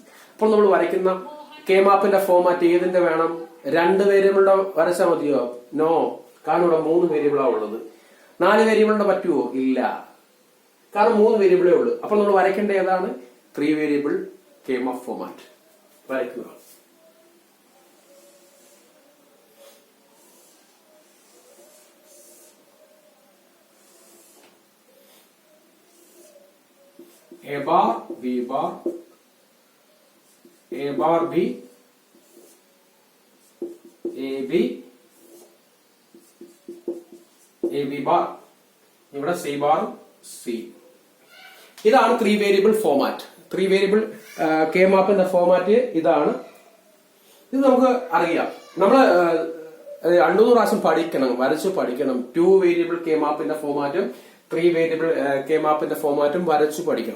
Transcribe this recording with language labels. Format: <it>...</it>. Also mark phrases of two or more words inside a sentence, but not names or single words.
<ml>അപ്പോൾ നമ്മൾ വരയ്ക്കുന്ന കെ-മാപ്പിന്റെ ഫോമാറ്റ് ഏതിന്റെ വേണം? 2 വേരിയബിളിന്റെ വരച്ചാൽ മതിയോ? നോ, കാരണം ഇവിടെ 3 വേരിയബിളാ ഉള്ളത്. 4 വേരിയബിളിന്റെ പറ്റുമോ? ഇല്ല, കാരണം 3 വേരിയബിളേ ഉള്ളൂ. അപ്പോൾ നമ്മൾ വരയ്ക്കേണ്ട ഏതാണ്? 3</ml> <en>variable K-map format</en> <ml>വരയ്ക്കുക.</ml> <en>A bar, B bar, A bar B, A B, A B bar,</en> <ml>ഇവിടെ</ml> <en>C bar C.</en> <ml>ഇതാണ് 3</ml> <en>variable format.</en> <ml>3 വേരിയബിൾ കെ-മാപ്പിന്റെ ഫോമാറ്റ് ഇതാണ്. ഇത് നമുക്ക് അറിയാം. നമ്മള് 2-3 പ്രാവശ്യം പഠിക്കണം, വരച്ച് പഠിക്കണം. 2 വേരിയബിൾ കെ-മാപ്പിന്റെ ഫോമാറ്റും 3 വേരിയബിൾ കെ-മാപ്പിന്റെ ഫോമാറ്റും വരച്ചു പഠിക്കണം.</ml>